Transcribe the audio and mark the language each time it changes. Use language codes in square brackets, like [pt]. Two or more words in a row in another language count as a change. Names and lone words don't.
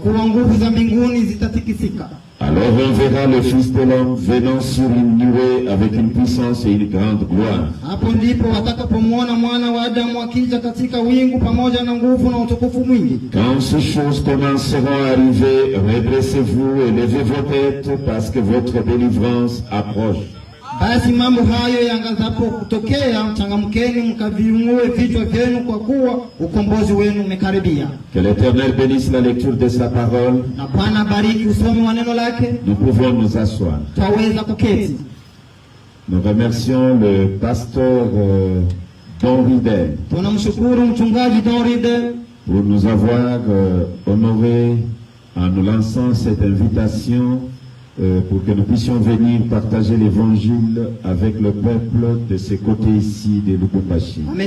[fr] Alors on verra le Fils de l'homme venant sur une nuée avec une puissance et une grande gloire. Quand ces choses commenceront à arriver, redressez-vous et levez vos têtes parce que votre délivrance approche. [sw] Basi mambo hayo yangazapo kutokea, changamkeni mkaviinue vichwa vyenu kwa kuwa ukombozi wenu umekaribia. [fr] Que l'Éternel bénisse la lecture de sa parole. [sw] Na Bwana bariki usomi wa neno lake. [fr] Nous pouvons nous asseoir. [sw] Twaweza kuketi. [fr] Nous remercions le pasteur Don Ridel. [sw] Tunamshukuru mchungaji Don Ridel [fr] pour nous avoir honoré en nous lançant cette invitation pour que nous puissions venir partager l'évangile avec le peuple de ce côté ici de Lubumbashi.